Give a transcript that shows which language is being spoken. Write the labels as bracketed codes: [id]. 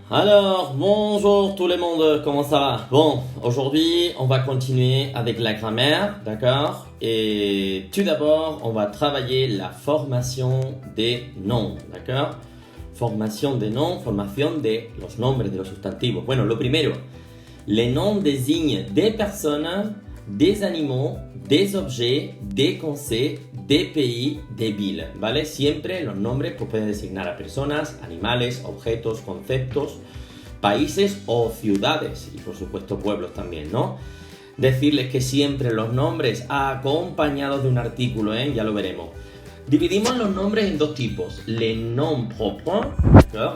[fr] Alors, bonjour tout le monde, comment ça va? Bon, aujourd'hui, on va continuer avec la grammaire, d'accord? Et tout d'abord, on va travailler la formation des noms, d'accord? [es] Formación de noms, formación de los nombres, de los sustantivos. Bueno, lo primero, [fr] les noms désignent des personnes, des animaux, des objets, des concepts, des pays, des villes, ¿vale? [es] Siempre los nombres pues, pueden designar a personas, animales, objetos, conceptos, países o ciudades y por supuesto pueblos también, ¿no? Decirles que siempre los nombres acompañados de un artículo, ya lo veremos. Dividimos los nombres en dos tipos, [fr] les noms propres, [es] ¿no?